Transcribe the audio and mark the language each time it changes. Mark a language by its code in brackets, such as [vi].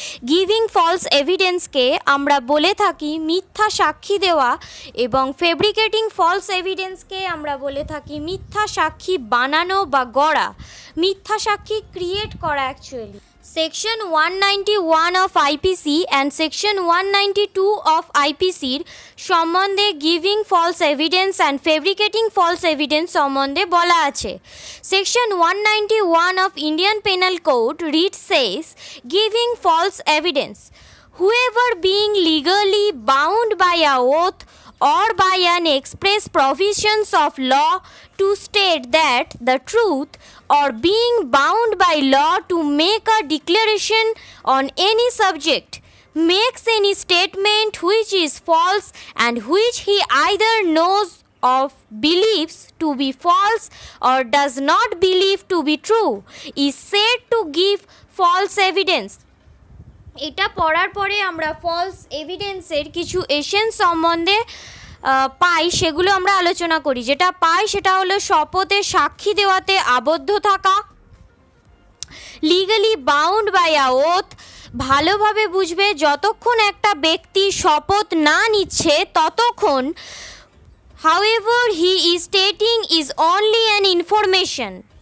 [bn] Giving false এভিডেন্সকে আমরা বলে থাকি মিথ্যা সাক্ষী দেওয়া, এবং ফেব্রিকেটিং ফলস এভিডেন্সকে আমরা বলে থাকি মিথ্যা সাক্ষী বানানো বা গড়া, মিথ্যা সাক্ষী ক্রিয়েট করা actually. [en] section 191 of IPC and section 192 of আইপিসির [bn] সম্বন্ধে [en] giving false evidence and fabricating false evidence [bn] সম্বন্ধে বলা আছে। [en] Section 191 of Indian penal code read says giving false evidence, whoever being legally bound by a oath or by an express provisions of law to state that the truth, or being bound by law to make a declaration on any subject, makes any statement which is false and which he either knows or believes to be false or does not believe to be true, is said to give false evidence. [bn] এটা পড়ার পরে আমরা false এভিডেন্সের কিছু essence সম্বন্ধে পাই, সেগুলো আমরা আলোচনা করি। যেটা পাই সেটা হলো শপথে সাক্ষী দেওয়াতে আবদ্ধ থাকা, [en] Legally bound by a oath. [bn] ভালোভাবে বুঝবে, যতক্ষণ একটা ব্যক্তি শপথ না নিচ্ছে ততক্ষণ [en] however he is stating is only an information।